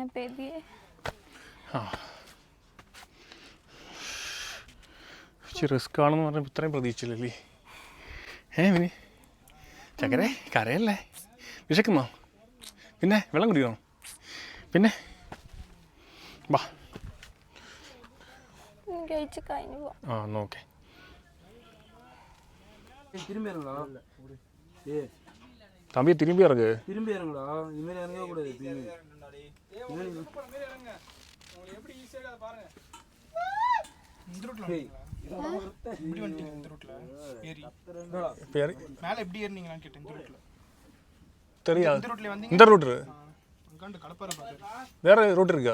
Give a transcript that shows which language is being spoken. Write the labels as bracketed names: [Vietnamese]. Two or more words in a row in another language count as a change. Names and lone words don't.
[Malayalam] ആ ഇച്ചിരി റിസ്ക് ആണെന്ന് പറഞ്ഞപ്പോൾ ഇത്രയും പ്രതീക്ഷിച്ചില്ലല്ലേ. മിനി ചക്കരെ കരയല്ലേ. വിശക്കുന്നോ? പിന്നെ വെള്ളം കുടിക്കണോ? പിന്നെ വാ. ആ നോക്കേ. [Tamil] தம்பி திரும்பி இறங்கு. திரும்பி இறங்குடா. இனிமேல் இறங்க கூடாது. இந்த ரூட் வேற ரூட் இருக்கா?